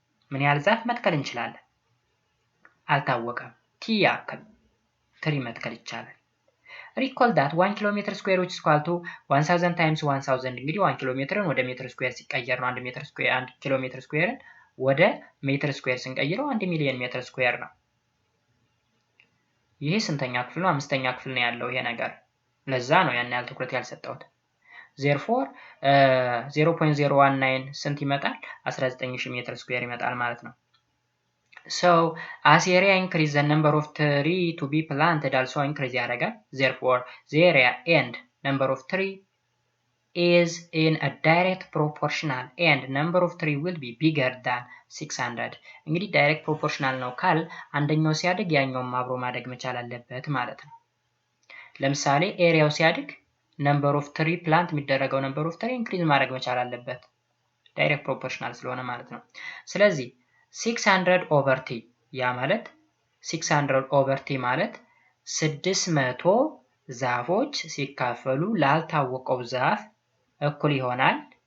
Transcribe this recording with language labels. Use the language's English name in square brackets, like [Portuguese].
[Amharic] ምን ያህል ዛፍ መትከል እንችላለን? አልታወቀም። ቲ ያክል ትሪ መትከል ይቻላል። [English] Recall that 1 kilometer square which is equal to 1000 times 1000 [Amharic] እንግዲህ 1 ኪሎ ሜትርን ወደ ሜትር ስኩዌር ሲቀየር ነው 1 ኪሎ ሜትር ስኩዌርን ወደ ሜትር ስኩዌር ስንቀይረው 1 ሚሊዮን ሜትር ስኩዌር ነው። ይሄ ስንተኛ ክፍል ነው? አምስተኛ ክፍል ነው ያለው ይሄ ነገር። ለዛ ነው ያን ያህል ትኩረት ያልሰጠሁት። therefore 0.019 ስንት ይመጣል? [English] 19000 [Amharic] ሜትር ስኩዌር ይመጣል ማለት ነው። [English] So as area increase the number of tree to be planted also increase [Amharic] ያደርጋል. [English] Therefore the area and number of tree is in a direct proportional and number of tree will be bigger than 600. [Amharic] እንግዲህ direct proportional ነው ካል አንደኛው ሲያድግ ያኛውም አብሮ ማደግ መቻል አለበት ማለት ነው። ለምሳሌ ኤሪያው ሲያድግ number of tree plant የሚደረገው [English] number of tree increase [Amharic] ማድረግ መቻል አለበት direct proportional ስለሆነ ማለት ነው። ስለዚህ 600 over t ያ ማለት 600 over t ማለት 600 ዛፎች ሲካፈሉ ላልታወቀው ዛፍ እኩል ይሆናል